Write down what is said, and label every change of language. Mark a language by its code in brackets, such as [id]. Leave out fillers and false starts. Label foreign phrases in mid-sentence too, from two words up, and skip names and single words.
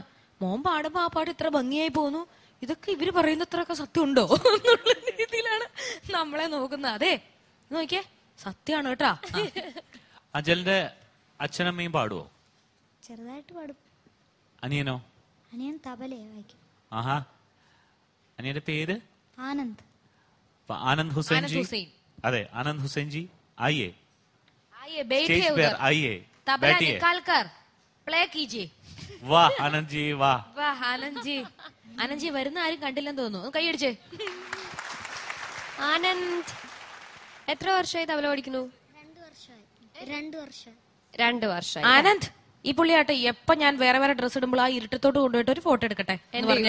[ml] മോൻ പാടുമ്പോ ആ പാട്ട് ഇത്ര ഭംഗിയായി പോകുന്നു, ഇതൊക്കെ ഇവര് പറയുന്നത്രയൊക്കെ സത്യം ഉണ്ടോ എന്നുള്ള രീതിയിലാണ് നമ്മളെ നോക്കുന്നത്. അതെ നോക്കിയേ, സത്യമാണ് കേട്ടാ. അജലിന്റെ അച്ഛനമ്മയും പാടുവോ? ചെറുതായിട്ട് പാടും. അനിയനോ? അനിയൻ തബലയെ വായിക്കും. ആഹാ. അനിയന്റെ പേര്? ആനന്ദ്. [hi] आनंद हुसैन जी. अरे आनंद हुसैन जी आइए बैठिए स्टेज पर उधर, आइए तबला बैठिए. निकाल कर प्ले कीजिए. वाह आनंद जी वाह. [ml] വാഹ് ആനന്ദ് ജി വരുന്ന ആരും കണ്ടില്ലെന്ന് തോന്നുന്നു, കൈയടിച്ചേ. ആനന്ദ് എത്ര വർഷമായി തബല പഠിക്കുന്നു? 2 വർഷമായി. ആനന്ദ് ഈ പുള്ളിയാട്ടെ എപ്പൊ ഞാൻ വേറെ വേറെ ഡ്രസ് ഇടുമ്പോൾ ആ ഇരുട്ടത്തോട്ട് കൊണ്ടുപോയിട്ട് ഒരു ഫോട്ടോ എടുക്കട്ടെ എന്ന് പറഞ്ഞു.